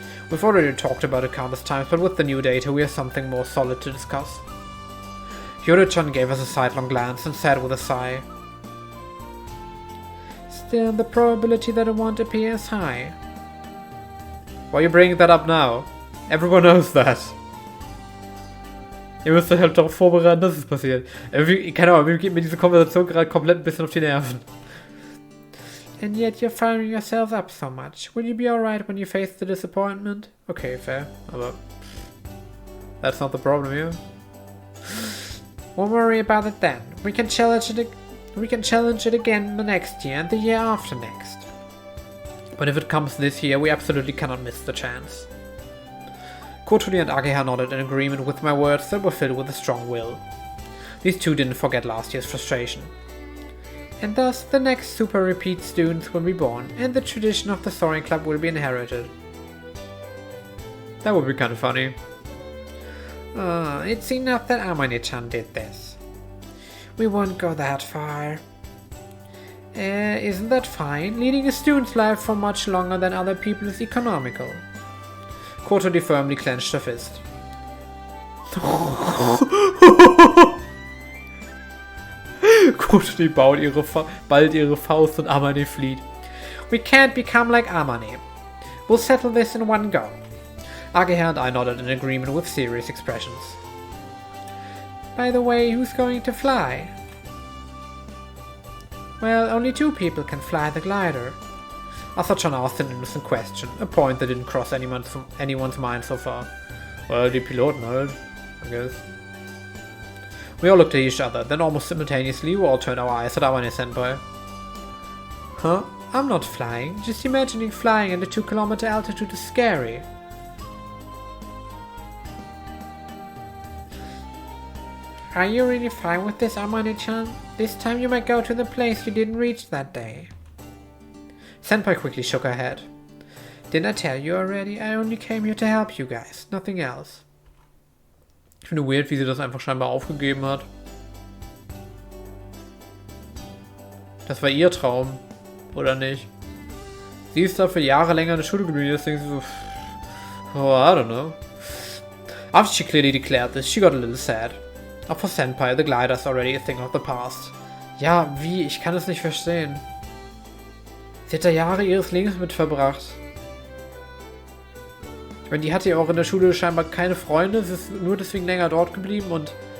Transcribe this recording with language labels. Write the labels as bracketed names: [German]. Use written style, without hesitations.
[English] We've already talked about it countless times, but with the new data we have something more solid to discuss. Yuri-chan gave us a sidelong glance and said with a sigh, "Still, the probability that it won't appear is high." Why are you bringing that up now? Everyone knows that. [German] Ihr müsst euch halt darauf vorbereiten, dass es passiert. Keine Ahnung, mir geht mir diese Konversation gerade komplett ein bisschen auf die Nerven. [English] And yet you're firing yourselves up so much. Will you be alright when you face the disappointment? Okay, fair. Aber that's not the problem here. Won't worry about it then. We can challenge it again the next year and the year after next. But if it comes this year, we absolutely cannot miss the chance. Kotori and Ageha nodded in agreement with my words that were filled with a strong will. These two didn't forget last year's frustration. And thus, the next Super Repeat students will be born, and the tradition of the Soaring Club will be inherited. That would be kind of funny. It's enough that Amane-chan did this. We won't go that far. Isn't that fine? Leading a student's life for much longer than other people is economical. Kotori firmly clenched her fist. [German] Kotori ballt ihre Faust und Amane flieht. [English] We can't become like Amane. We'll settle this in one go. Ageha and I nodded in agreement with serious expressions. By the way, who's going to fly? Well, only 2 people can fly the glider. Asa-chan asked an innocent question, a point that didn't cross anyone's mind so far. Well, [German] die Piloten halt, [English] I guess. We all looked at each other, then almost simultaneously we all turned our eyes at Amane-senpai. Huh? I'm not flying. Just imagining flying at a 2-kilometer altitude is scary. Are you really fine with this, Amane-chan? This time you might go to the place you didn't reach that day. Senpai quickly shook her head. Didn't I tell you already? I only came here to help you guys, nothing else. [German] Ich finde weird, wie sie das einfach scheinbar aufgegeben hat. Das war ihr Traum, oder nicht? Sie ist da für Jahre länger in der Schule geblieben, deswegen so... [English] Oh, I don't know. After she clearly declared this, she got a little sad. Auch for Senpai, the glider is already a thing of the past. [German] Ja, wie? Ich kann es nicht verstehen. Sie hat da Jahre ihres Lebens mit verbracht. Ich meine, die hatte ja auch in der Schule scheinbar keine Freunde, sie ist nur deswegen länger dort geblieben und...